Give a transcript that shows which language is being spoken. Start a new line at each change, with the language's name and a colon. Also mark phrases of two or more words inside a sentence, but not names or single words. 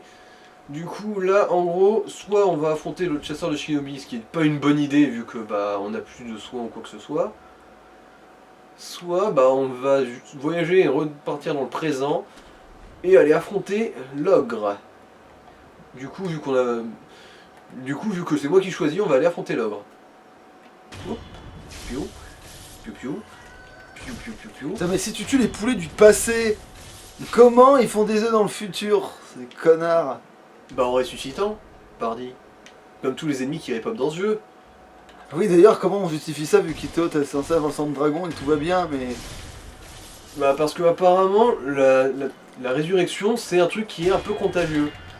French: Du coup là en gros, soit on va affronter le chasseur de shinobi, ce qui est pas une bonne idée vu que bah on a plus de soins ou quoi que ce soit. Soit bah on va juste voyager et repartir dans le présent et aller affronter l'ogre. Du coup vu que c'est moi qui choisis, on va aller affronter l'ogre. Oh, piou, piou, piou, piou, piou, piou, piou. Putain, mais si tu tues les poulets du passé, comment ils font des œufs dans le futur, ces connards? Bah en ressuscitant, pardi. Comme tous les ennemis qui répopent dans ce jeu. Oui, d'ailleurs, comment on justifie ça vu qu'Ito t'es censé avoir le sang de dragon et que tout va bien, mais... Bah parce que apparemment la résurrection c'est un truc qui est un peu contagieux.